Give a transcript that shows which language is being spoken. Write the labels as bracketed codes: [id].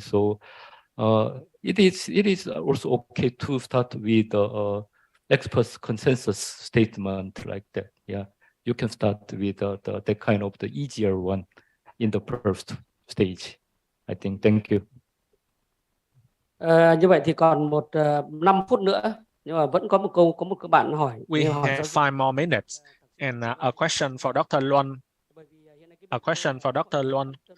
[en] So it is also okay to start with experts consensus statement like that. Yeah, you can start with the kind of the easier one in the first stage, I think. Thank you. [vi] Như vậy thì còn 5 phút nữa, nhưng mà vẫn có một bạn hỏi. [en] We have 5 more minutes, and a question for Dr. Luan. A question for Dr. Luan.